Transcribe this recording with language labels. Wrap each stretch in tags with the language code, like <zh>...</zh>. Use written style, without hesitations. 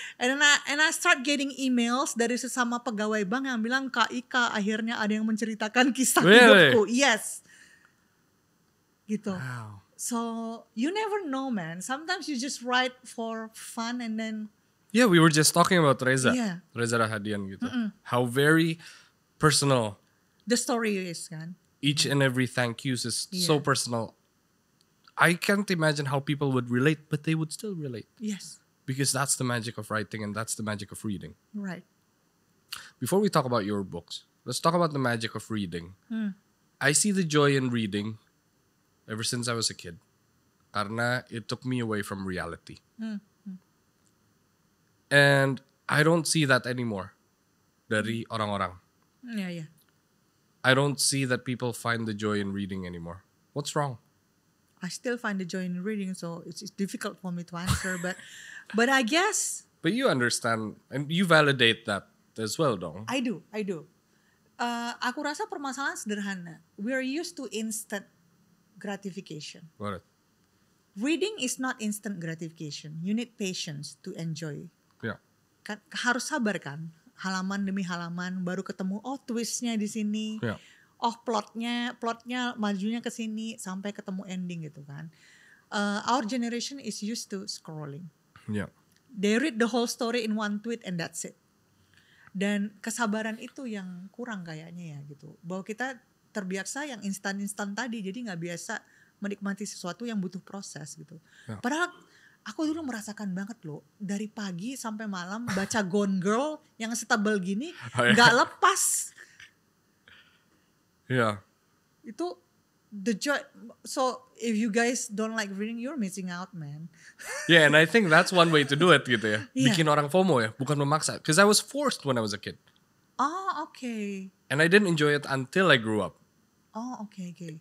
<en>And I start getting emails</en> <id>dari sesama pegawai bank yang bilang, Kak Ika akhirnya ada yang menceritakan kisah hidupku.</id> <en>Yes, gitu. Wow. So you never know, man. Sometimes you just write for fun and then. Yeah, we were just talking about Reza, Yeah. Reza Rahadian gitu. How very personal. The story is kan. Each and every thank yous is so personal. I can't imagine how people would relate, but they would still relate. Yes, Because that's the magic of writing and that's the magic of reading. right. Before we talk about your books, let's talk about the magic of reading. I see the joy in reading ever since I was a kid.</en> <id>Karena</id> <en>it took me away from reality. And I don't see that anymore</en> <id>dari orang-orang.</id> <en>Yeah. I don't see that people find the joy in reading anymore. What's wrong? I still find the joy in reading, so it's difficult for me to answer. But I guess But you understand and you validate that as well, dong. I do.</en> <id>Aku rasa permasalahan sederhana.</id> <en>We are used to instant gratification. Got it. Reading is not instant gratification. You need patience to enjoy. Yeah.</en> <id>Kan, harus sabar kan. Halaman demi halaman baru ketemu. Oh twistnya di sini.</id> <en>Yeah.</en> <id>Oh plotnya majunya ke sini sampai ketemu ending gitu kan.</id> <en>Our generation is used to scrolling. Yeah. They read the whole story in one tweet and that's it.</en> <id>Dan kesabaran itu yang kurang kayaknya ya gitu. Bahwa kita terbiasa yang instan-instan tadi, jadi nggak biasa menikmati sesuatu yang butuh proses gitu. Ya. Padahal aku dulu merasakan banget loh, dari pagi sampai malam baca Gone Girl yang setebal gini nggak lepas.</id> <en>Yeah.</en> <id>Itu</id> <en>the joy. So if you guys don't like reading, you're missing out, man. Yeah, and I think that's one way to do it gitu ya. Yeah.</en> <id>Bikin orang FOMO ya, bukan memaksa.</id> <en>Because I was forced when I was a kid. Oh, okay. And I didn't enjoy it until I grew up. Oh, okay.</en>